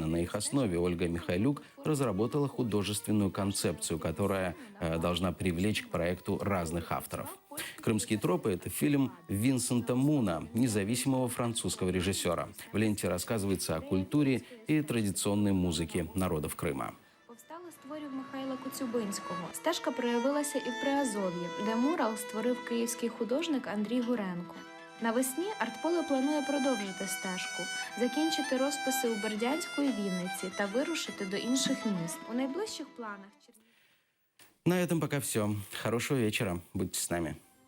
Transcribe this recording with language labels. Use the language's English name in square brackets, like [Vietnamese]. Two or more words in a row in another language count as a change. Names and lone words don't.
[Russian] На их основе Ольга Михайлюк разработала художественную концепцию, которая должна привлечь к проекту разных авторов. «Крымские тропы» — это фильм Винсента Муна, независимого французского режиссера. В ленте рассказывается о культуре и традиционной музыке народов Крыма. [Ukrainian] Повстали з творів Михайла Коцюбинського. Стежка проявилася і в Приазов'ї, де мурал створив київський художник Андрій Гуренко. Навесні артполе планує продовжити стежку, закінчити розписи у Бердянську і Вінниці та вирушити до інших міст. У найближчих планах... [Russian] На этом пока все. Хорошего вечера. Будьте с нами.